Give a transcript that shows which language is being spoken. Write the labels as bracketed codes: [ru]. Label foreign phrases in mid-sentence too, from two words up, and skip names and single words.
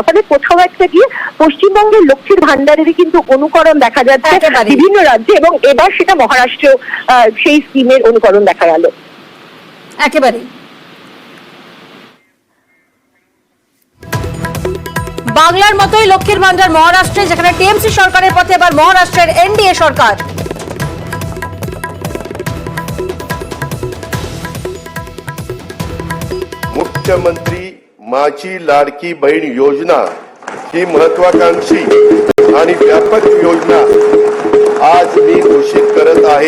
[bn] ফলে কোথাও একটা গিয়ে পশ্চিমবঙ্গের লক্ষ্মীর ভান্ডারেরই কিন্তু অনুকরণ দেখা যাচ্ছে বিভিন্ন রাজ্যে, এবং এবার সেটা মহারাষ্ট্রেও সেই স্কিমের অনুকরণ দেখা গেল। একেবারে বাংলার মতোই লক্ষ্মীর ভান্ডার মহারাষ্ট্রে, যেখানে টিএমসি সরকারের পথে এবার মহারাষ্ট্রের এনডিএ সরকার। [mr] मुख्यमंत्री माझी लाडकी बहीण योजना ही महत्वाकांक्षी आणि व्यापक योजना आज मी घोषित करत आहे।